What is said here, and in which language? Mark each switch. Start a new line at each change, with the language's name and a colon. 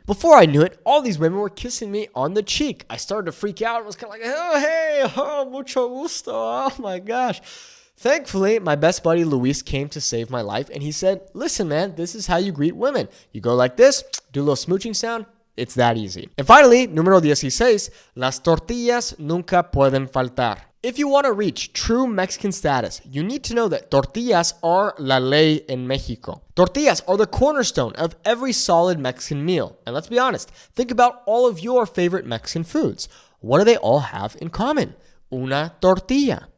English: Before I knew it, all these women were kissing me on the cheek. I started to freak out and was kind of like, oh, hey, oh, mucho gusto, oh my gosh. Thankfully, my best buddy Luis came to save my life and he said, listen man, this is how you greet women. You go like this, do a little smooching sound. It's that easy.
Spanish: And finally, número 16, las tortillas nunca pueden faltar.
English: If you want to reach true Mexican status, you need to know that tortillas are la ley in Mexico. Tortillas are the cornerstone of every solid Mexican meal. And let's be honest, think about all of your favorite Mexican foods. What do they all have in common? Una tortilla.